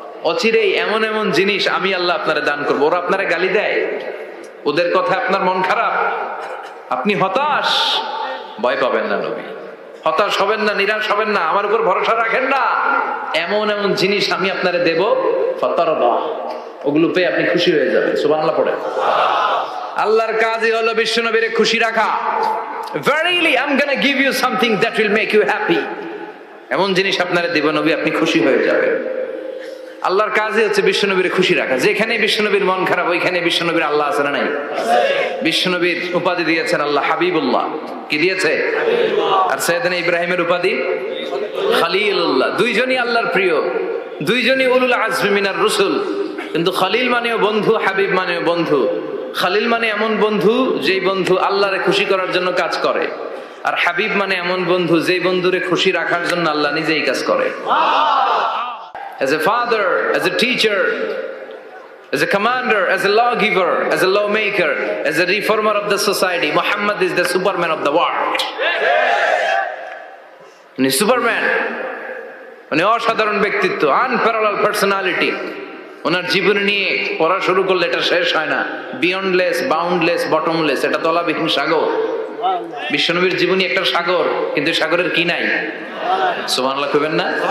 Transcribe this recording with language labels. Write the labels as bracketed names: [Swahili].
[Bangla] অচিরেই এমন এমন জিনিস আমি আল্লাহ আপনারে দান করবো। ওরা আপনারা গালি দেয়, ওদের কথা আপনার মন খারাপ, আপনি হতাশ, ভয় পাবেন না নবী, হতাশ হবেন না, নিরাশ হবেন না, আমার উপর ভরসা রাখেন না। এমন এমন জিনিস আমি আপনারে দেব, ফাতারদা, ওগুলো পেয়ে আপনি খুশি হয়ে যাবেন। সুবহানাল্লাহ পড়ে। আল্লাহর কাজই হলো বিশ্বনবীরে খুশি রাখা। [English] Verily I'm gonna give you something that will make you happy. [Bangla] এমন জিনিস আপনারে দিব নবী, আপনি খুশি হয়ে যাবেন। আল্লাহর কাজই হচ্ছে বিশ্বনবীর খুশি রাখা। যেখানে বিশ্বনবীর মন খারাপ, ওইখানে বিশ্বনবীর আল্লাহ আছে না নাই? বিশ্বনবীর উপাধি দিয়েছেন আল্লাহ হাবিবুল্লাহ। কি দিয়েছে? আর সাইয়েদনা ইব্রাহিমের উপাধি খলিলুল্লাহ। দুইজনই আল্লাহর প্রিয়, দুইজনই [Arabic] উলুল আজমি মিনার রসুল। [Bangla] কিন্তু খলিল মানেও বন্ধু, হাবিব মানেও বন্ধু। খলিল মানে এমন বন্ধু যেই বন্ধু আল্লাহরে খুশি করার জন্য কাজ করে, আর হাবিব মানে এমন বন্ধু যেই বন্ধুরে খুশি রাখার জন্য আল্লাহ নিজেই কাজ করে। [English] As a father, as a teacher, as a commander, as a lawgiver, as a lawmaker, as a reformer of the society, Muhammad is the Superman of the world. [Bangla] উনি সুপারম্যান, উনি অসাধারণ ব্যক্তিত্ব, আনপ্যারালাল পার্সোনালিটি। ওনার জীবন নিয়ে পড়া শুরু করলে এটা শেষ হয় না। বিয়ন্ডলেস, বাউন্ডলেস, বটমলেস, এটা তলাবিহীন সাগর। বিশ্বনবীর জীবনী একটা সাগর, কিন্তু সাগরের কি নাই? সুবহানাল্লাহ কইবেন না?